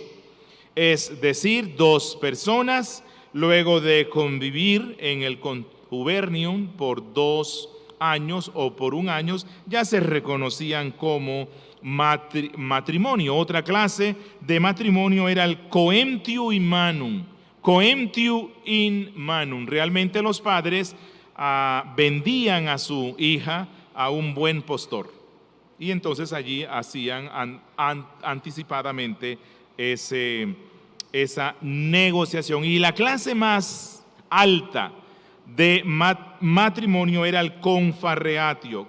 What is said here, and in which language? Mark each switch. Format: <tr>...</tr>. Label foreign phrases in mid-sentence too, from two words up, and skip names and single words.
<es>Es decir, 2 personas luego de convivir en el contubernium por 2 años o por 1 año, ya se reconocían como matrimonio. Otra clase de matrimonio era el</es> <la>coemptio in manum. Coemptio in manum.</la> <es>Realmente los padres vendían a su hija a un buen postor. Y entonces allí hacían anticipadamente esa negociación. Y la clase más alta de matrimonio era el confarreatio.</es>